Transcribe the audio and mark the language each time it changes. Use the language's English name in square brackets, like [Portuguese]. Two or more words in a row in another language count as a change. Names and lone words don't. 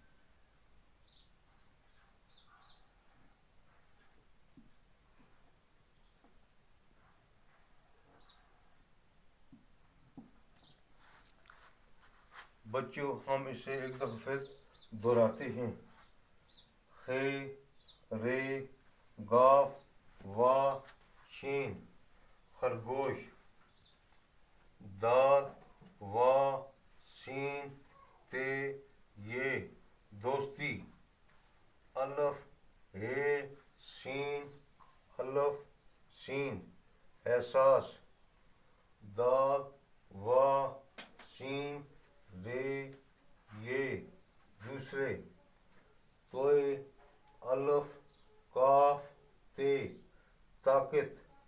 [Urdu] بچوں، ہم اسے ایک دفعہ پھر دہراتے ہیں۔ خ، ر، گ، و، ش، خرگوش۔ دال، و، س، ت، ی، دوستی۔ الف، ہ، س، الف، س، احساس۔ دال، و، س، ر، ی، دوسرے۔ توئے، الف، کاف، ت، طاقت۔